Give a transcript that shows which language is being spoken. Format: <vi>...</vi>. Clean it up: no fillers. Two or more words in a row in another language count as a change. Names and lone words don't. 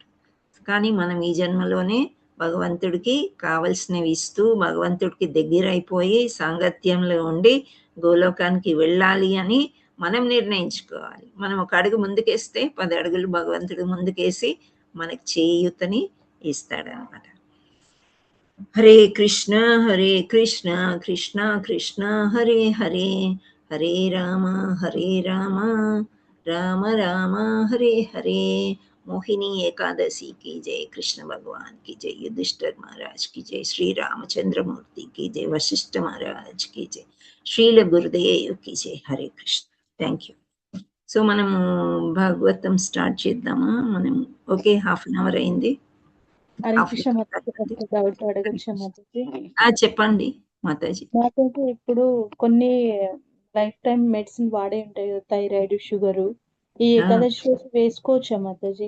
<te>కానీ మనం ఈ జన్మలోనే భగవంతుడికి కావలసినవి ఇస్తూ భగవంతుడికి దగ్గర అయిపోయి సాంగత్యంలో ఉండి గోలోకానికి వెళ్ళాలి అని మనం నిర్ణయించుకోవాలి. మనం ఒక అడుగు ముందుకేస్తే 10 అడుగులు భగవంతుడు ముందుకేసి మనకి చేయూతని ఇస్తాడనమాట. హరే కృష్ణ కృష్ణ కృష్ణ హరే హరే, హరే రామ రామ రామ హరే హరే.</te> <hi>मोहिनी एकादशी की जय, कृष्ण भगवान की जय, युधिष्ठिर महाराज की जय, श्री रामचंद्र मूर्ति की जय, वशिष्ठ महाराज की जय, श्रील गुरुदेव की जय. हरे कृष्ण.</hi> <en>thank you.</en> <te>సో మనము భాగవతం స్టార్ట్ చేద్దామా? మనం ఓకే,</te> <en>half an hour</en> <te>అయింది. చెప్పండి మాతాజీ. మాతాజీ, ఇప్పుడు కొన్ని</te> <en>lifetime medicine</en> <te>వాడే ఉంటాయి కదా, థైరాయిడ్, షుగర్, ఈ ఏకాదశి వేసుకోవచ్చా మాతాజీ?</te>